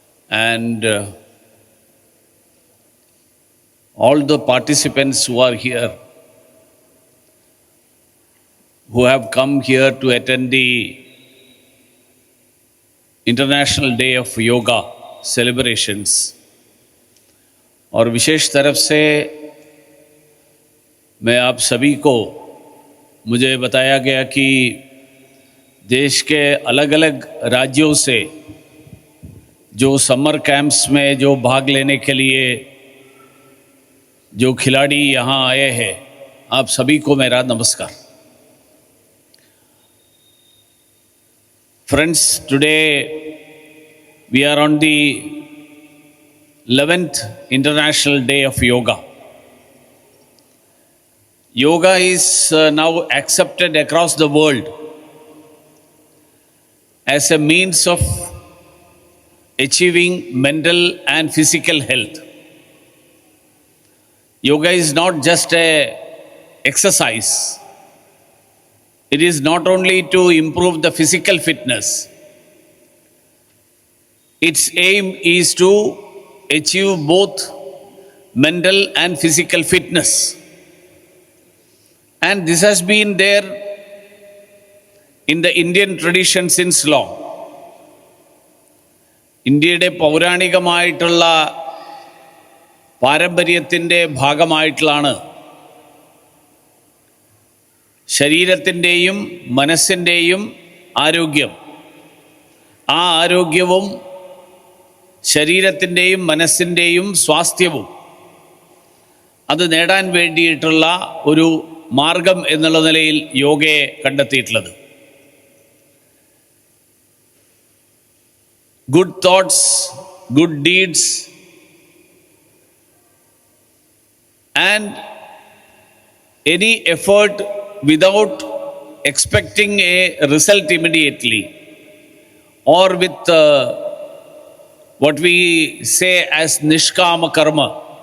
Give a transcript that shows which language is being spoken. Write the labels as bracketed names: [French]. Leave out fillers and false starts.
[English] And all the participants who are here, who have come here to attend the International Day of Yoga celebrations. [Hindi] और विशेष तरफ से मैं आप सभी को, मुझे बताया गया कि देश के अलग अलग राज्यों से जो समर कैंप्स में जो भाग लेने के लिए जो खिलाड़ी यहाँ आए हैं, आप सभी को मेरा नमस्कार. [English] Friends, today we are on the 11th International Day of Yoga. Yoga is now accepted across the world as a means of achieving mental and physical health. Yoga is not just an exercise. It is not only to improve the physical fitness. Its aim is to achieve both mental and physical fitness. And this has been there in the Indian tradition since long. [Malayalam] ഇന്ത്യയുടെ പൗരാണികമായിട്ടുള്ള പാരമ്പര്യത്തിൻ്റെ ഭാഗമായിട്ടുള്ളാണ് ശരീരത്തിൻ്റെയും മനസ്സിൻ്റെയും ആരോഗ്യം. ആ ആരോഗ്യവും ശരീരത്തിൻ്റെയും മനസ്സിൻ്റെയും സ്വാസ്ഥ്യവും അത് നേടാൻ വേണ്ടിയിട്ടുള്ള ഒരു മാർഗം എന്നുള്ള നിലയിൽ യോഗയെ കണ്ടെത്തിയിട്ടുള്ളത്. [English] Good thoughts, good deeds, and any effort without expecting a result immediately, or with what we say as nishkama karma.